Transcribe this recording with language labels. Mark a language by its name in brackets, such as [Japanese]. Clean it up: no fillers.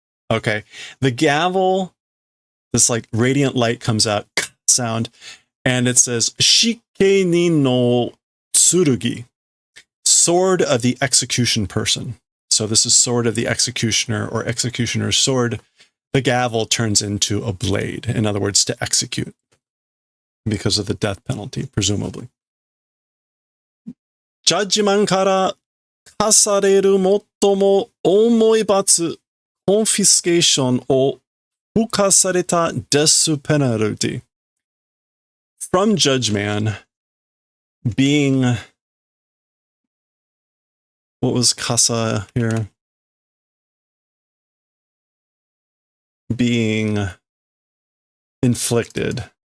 [English] Okay, the gavel, this like radiant light comes out, sound, and it says, [Japanese] Shike ni no tsurugi, [English] sword of the execution person. So this is sword of the executioner, or executioner's sword. The gavel turns into a blade, in other words, to execute, because of the death penalty, presumably. [Japanese] ジャッジマンから課される最も重い罰、コンフィスケーションを付加されたデスペナルティ。 [English] From Judge Man being, what was casa here? Being inflicted.